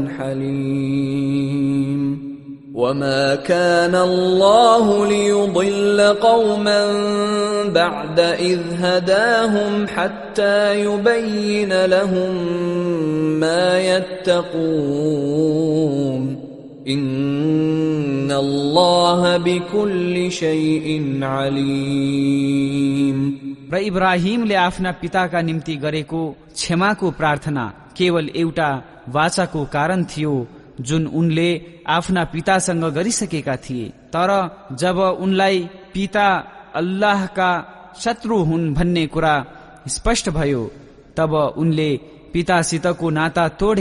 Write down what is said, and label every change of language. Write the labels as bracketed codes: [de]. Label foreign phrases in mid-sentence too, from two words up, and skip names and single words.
[ar] حليم وما كان الله ليضل قوما بعد إذ هداهم حتى يبين لهم ما يتقون إن الله بكل شيء عليم। [ne] र इब्राहिमले आफ्ना पिताका निम्ति गरेको क्षमाको प्रार्थना केवल एउटा वाचाको कारण थियो जुन उनले आफ्ना पितासँग गरिसकेका थिए। तर जब उनलाई पिता अल्लाहका शत्रु हुन् भन्ने कुरा स्पष्ट भयो तब उनले पितासितको नाता तोडे।